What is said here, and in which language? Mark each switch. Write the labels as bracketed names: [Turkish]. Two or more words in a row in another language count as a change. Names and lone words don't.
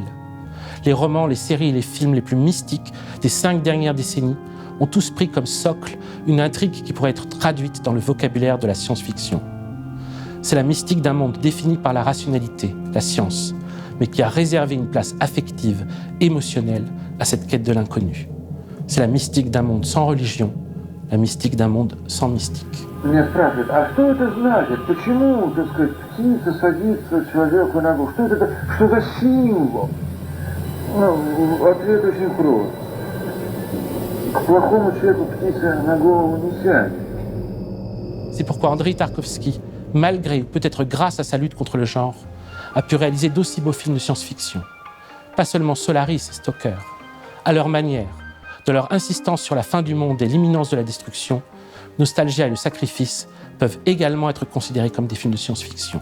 [French] Les romans, les séries et les films les plus mystiques des 5 dernières décennies ont tous pris comme socle une intrigue qui pourrait être traduite dans le vocabulaire de la science-fiction. C'est la mystique d'un monde défini par la rationalité, la science, mais qui a réservé une place affective, émotionnelle à cette quête de l'inconnu. C'est la mystique d'un monde sans religion, la mystique d'un monde sans mystique. [Russian] Меня спрашивают, а что это значит? Почему, так сказать, птица садится человеку на голову? Что за символ? Ну, ответ очень прост. К плохому человеку птица на голову не сядет. [French] C'est pourquoi Andrei Tarkovsky, malgré ou peut-être grâce à sa lutte contre le genre, a pu réaliser d'aussi beaux films de science-fiction. Pas seulement Solaris et Stalker. À leur manière, de leur insistance sur la fin du monde et l'imminence de la destruction, Nostalgia et Le Sacrifice peuvent également être considérés comme des films de science-fiction.